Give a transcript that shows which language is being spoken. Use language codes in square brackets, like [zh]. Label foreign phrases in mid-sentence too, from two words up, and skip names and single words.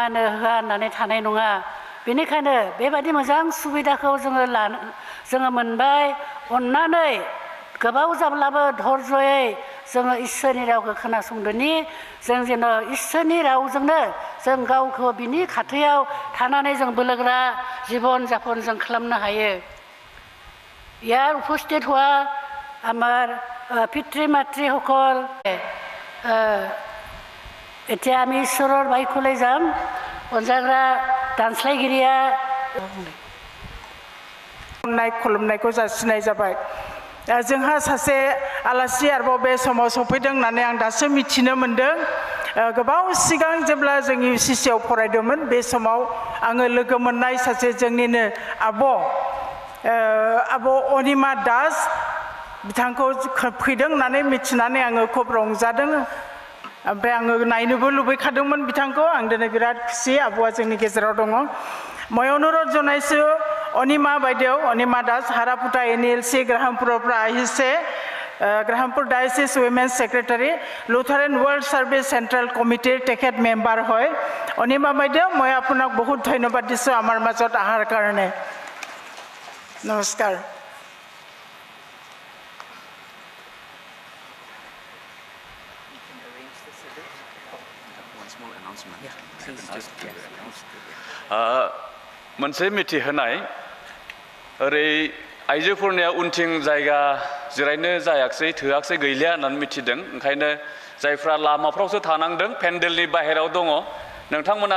[brx] होनो होआ होननानै थानाय नङा बेनिखायनो बेबायदि मोजां सुबिदाखौ जोङो मोनबाय अननानै गोबाव जाब्लाबो धर्जयै जोङो इसोरनि रावखौ खोनासंदोनि जों जेन' इसोरनि रावजोंनो जों गावखौ बिनि खाथियाव थानानै जों बोलोगोरा जीवन যাপন जों खालामनो हायो [as] ইয়াৰ উপস্থিত হোৱা আমাৰ পিতৃ মাতৃসকল এতিয়া আমি ঈশ্বৰৰ বাক্যলৈ যাম [brx] अनजाग्रा दानस्लायगिरिया खुलुमनायखौ जासिनाय जाबाय जोंहा सासे आलासि आरोबाव बे समाव सफैदों होननानै आं दासो मिथिनो मोनदों गोबाव सिगां जेब्ला जों UCC आव फरायदोंमोन बे समाव आङो लोगो मोननाय सासे जोंनिनो आब' अनिमा दास बिथांखौ फैदों होननानै मिथिनानै आङो खोब रंजादों ओमफ्राय आङो नायनोबो लुबैखादोंमोन बिथांखौ आं दिनै बिराद खुसि आब'आ जोंनि गेजेराव दङ [as] মই অনুৰোধ জনাইছোঁ অনিমা বাইদেউ অনিমা দাস হাৰাপুটা NLC গ্ৰাহামপুৰৰ পৰা আহিছে গ্ৰাহামপুৰ [en] diocese women's secretary [as] লুথাৰেন ৱৰ্ল্ড ছাৰ্ভিচ [en] central committee [as] তেখেত মেম্বাৰ হয় অনিমা বাইদেউ মই আপোনাক বহুত ধন্যবাদ দিছোঁ আমাৰ মাজত অহাৰ কাৰণে নমস্কাৰ [brx] मोनसे मिथिहोनाय ओरै आइजोफोरनिया उनथिं जायगा जिरायनो जायाखै थोआखै गैलिया होननानै मिथिदों ओंखायनो जायफ्रा लामाफ्रावसो थानांदों पेन्डेलनि बाहेरायाव दङ नोंथांमोना